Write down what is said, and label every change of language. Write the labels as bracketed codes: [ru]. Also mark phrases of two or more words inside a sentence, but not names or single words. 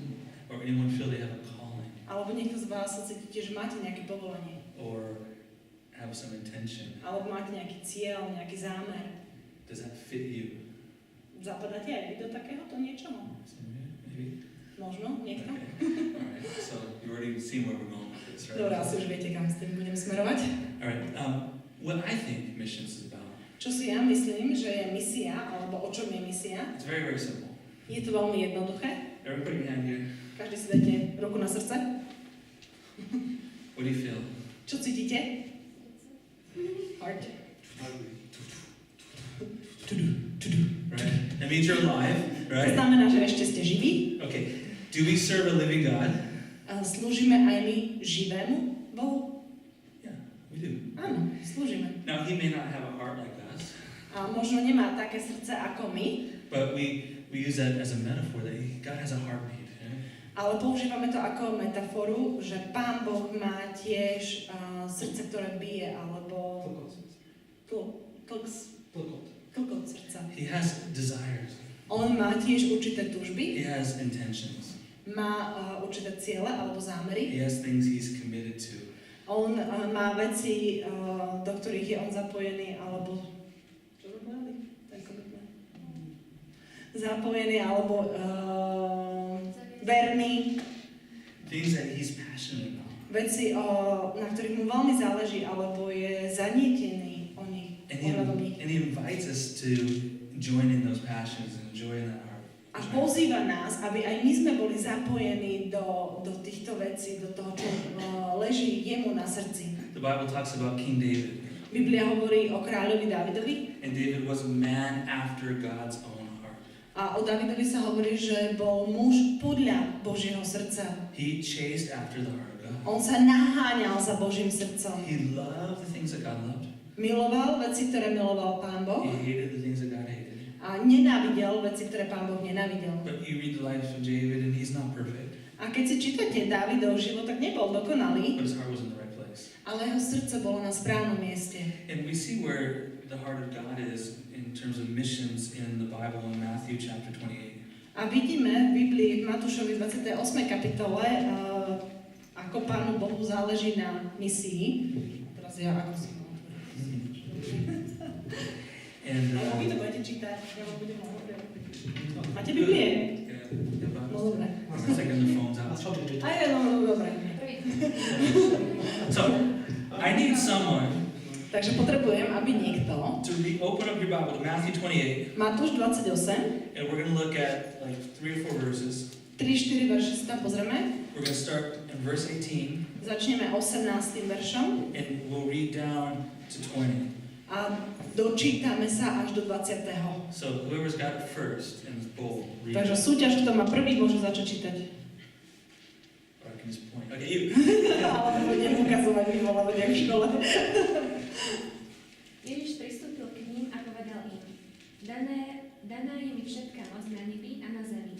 [en] Or anyone feel they have a calling? [sk] Alebo niekto z vás sa cítite, že máte nejaké povolanie. [en] Or have some intention? [sk] Alebo máte nejaký cieľ, nejaký zámer. [en] Does that fit you? [sk] Zapadáte aj vy do takéhoto niečoho? [en] Maybe? [sk] Možno? Niekto? [en] Okay. Alright, so you already seen where we're going with this, right? [sk] Dobre, asi už viete, kam s tým budem smerovať. [en] Alright, what I think missions is about, [sk] Čo si ja myslím, že je misia, alebo o čom je misia, [en] it's very, very simple. [sk] je to veľmi jednoduché. [en] Everybody put your hand here. [sk] Každý si dajte ruku na srdce. [en] What do you feel? [sk] Čo cítite? [en] Heart. Right? That means you're alive, [sk] To [en] right? [sk] znamená, že ešte ste živí. [en] Okay. Do we serve a living God? [sk] A slúžime aj my živému Bohu? [en] Yeah, we do. [sk] Áno, slúžime. [en] Now, He may not have a heart like us, [sk] A možno nemá také srdce ako my, [en] but we use that as a metaphor that God has a heartbeat. Right? [sk] ale používame to ako metaforu, že Pán Boh má tiež srdce, ktoré bije, alebo klkot srdca. [en] He has desires. [sk] On má tiež určité túžby, [en] He has intentions. [sk] má určité ciele alebo zámery. [en] He has things He's committed to. [sk] On má veci, do ktorých je on zapojený, alebo čo to povedali? Ten commitment. Zapojený alebo verný. [en] Things that He's passionate about. [sk] Veci, na ktorých mu veľmi záleží, alebo je zanietený o nich. [en] And he invites us to join in those passions and join in that heart. [sk] A pozýva nás, aby aj my sme boli zapojení do týchto vecí, do toho, čo leží jemu na srdci. [en] The Bible talks about King David. [sk] Biblia hovorí o kráľovi Dávidovi [en] And David was a man after God's own heart. [sk] a o Dávidovi sa hovorí, že bol muž podľa Božieho srdca. [en] He chased after the heart of God. [sk] On sa naháňal za Božím srdcom. [en] He loved the things that God loved. [sk] Miloval veci, ktoré miloval Pán Boh [en] He hated the things that God hated. [sk] a nenávidel veci, ktoré Pán Boh nenávidel. [en] But you read the life of David and he's not perfect. [sk] A keď si čítate Dávidov život, tak nebol dokonalý, [en] But his heart was in the right place. [sk] ale jeho srdce bolo na správnom mieste. [en] And we see where the heart of God is in terms of missions in the Bible in Matthew chapter 28. [sk] A vidíme v Biblii v Matúšovi 28. kapitole, ako Pánu Bohu záleží na misii. Teraz ja ako si [en] And [sk] Ale vy to budete čítať, ja vám budem hovoriť. Máte Biblie? No dobre. [en] It's like in the phones out. [sk] Aj, no dobre. [en] So, I need someone [sk] Takže potrebujem, aby niekto, [en] to open up your Bible to Matthew 28, [sk] Matúš 28, [en] and we're going to look at like 3 or 4 verses. [sk] 3-4 verše si tam pozrieme. [en] We're going to start in verse 18, [sk] Začneme 18. veršom [en] and we'll read down to 20. [sk] a dočítame sa až do 20. [en] So whoever's got it first and is bold, read [sk] Takže [en] it. [sk] súťaž, kto má prvý, môže začať čítať. [en] Or I can just point. Okay, you. [sk] Ale budem ukazovať vyvolávať jak v škole. Ježiš pristúpil k ním a povedal im, daná je mi všetká moc na nebi a na zemi.